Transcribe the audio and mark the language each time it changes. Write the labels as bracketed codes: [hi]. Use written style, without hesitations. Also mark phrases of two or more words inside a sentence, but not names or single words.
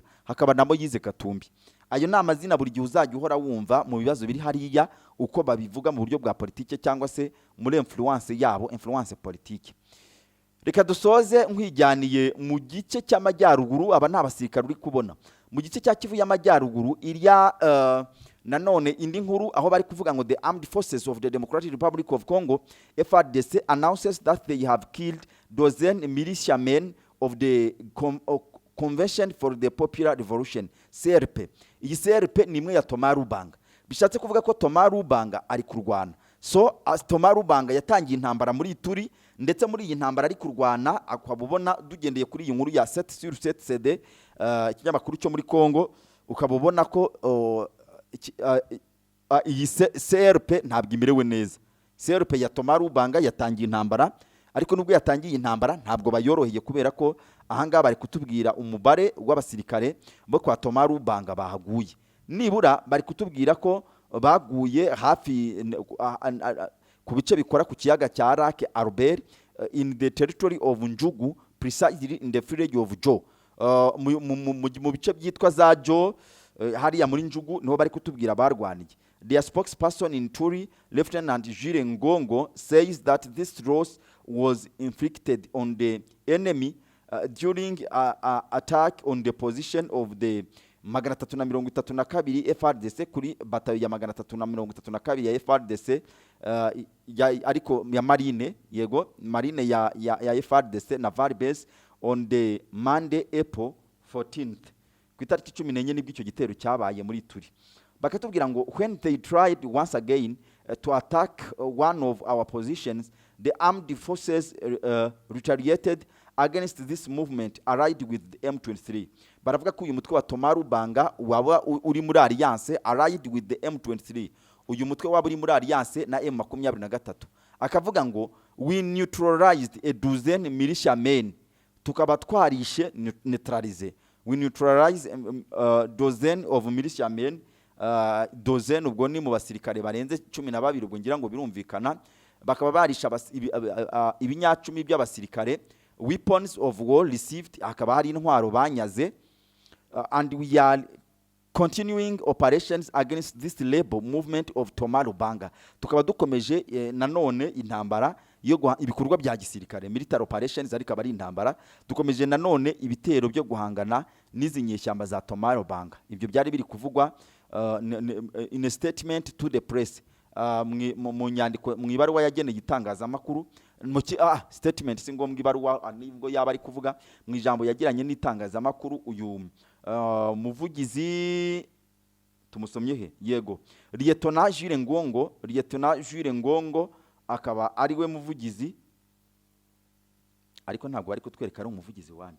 [rw] Hakaba namo yize Katumbi. Ayo ni amazina buri gihe uzajya uhora wumva mu bibazo biri hariya uko babivuga mu buryo bwa politike cyangwa se muri influence yabo, [fr] influence politique. [rw] Reka dusoze nkwijyaniye mu gice cy'amajyaruguru. Aba nta basirikare uri kubona mu gice cya Kivu y'amajyaruguru irya nanone indi nkuru aho bari kuvuga ngo [en] the Armed Forces of the Democratic Republic of Congo FARDC announces that they have killed dozen militiamen of the Convention for the Popular Revolution CRP. [rw] Iyi CRP ni imwe ya Thomas Lubanga. Bishatse kuvuga ko Thomas Lubanga ari kurwana. So Thomas Lubanga yatangiye intambara muri Ituri, ndetse muri iyi ntambara ari kurwana akabubona dugendeye kuri iyi nkuru ya 7/7 CD ikinyamakuru cyo muri Congo, ukabubona ko iyi CRP ntabwo imerewe neza. CRP ya Thomas Lubanga yatangiye intambara, ariko nubwo yatangiye intambara ntabwo bayoroheye kubera ko ahanga bari kutubwira umubare w'abasirikare bo kwa Thomas Lubanga bahaguye. Nibura bari kutubwira ko baguye hafi ku bice bikora ku kiyaga cya Lac Albert [en] in the territory of Njugu, precisely in the village of Jo. [rw] Mu bice byitwa za Jo hariya muri Njugu niho bari kutubwira barwaniye. [en] Their spokesperson in Turi, Lieutenant Jules Ngongo, says that this loss was inflicted on the enemy during attack on the position of the 332 FARDC [rw] kuri batayo ya 332 ya FARDC ariko ya marine, yego marine ya FARDC [en] naval base on the Monday April 14th. [rw] Ku itariki 14 nibwo icyo gitero cyabaye muri Turi. Bakatubwira ngo [en] when they tried once again to attack one of our positions, the armed forces retaliated against this movement allied with the M23. [rw] Baravuga ko uyu mutwe wa Thomas Lubanga waba uri muri alliance [en] allied with the M23. [rw] Uyu mutwe waba uri muri alliance na M23. Akavuga ngo [en] we neutralized a dozen militiamen. [rw] Tukaba twarishe neutralize. [en] We neutralize dozen of militiamen. [rw] Dozen ubwo ni mu basirikare barenze 12 ubwo ngira ngo birumvikana. Bakaba barisha ibinyacumi by'abasirikare. [en] Weapons of war received, [rw] akaba hari intwaro banyaze, [en] and we are continuing operations against this labor movement of Thomas Lubanga. [rw] Tukaba dukomeje nanone intambara yo ibikorwa bya gisirikare, [en] military operations, [rw] ariko bari intambara. Dukomeje nanone ibitero byo guhangana n'izi nyeshyamba za Thomas Lubanga. Ibyo byari biri kuvugwa [en] in a statement to the press. [rw] Mu nyandiko mu ibaruwa yageneye itangazamakuru, statement singombwa ibaruwa nibwo yaba ari kuvuga mu ijambo yagiranye n'itangazamakuru. Uyu muvugizi tumusomye he, yego Lieutenant Jules Ngongo akaba ari we muvugizi, ariko ntabwo ari kutwereka ari umuvugizi wandi.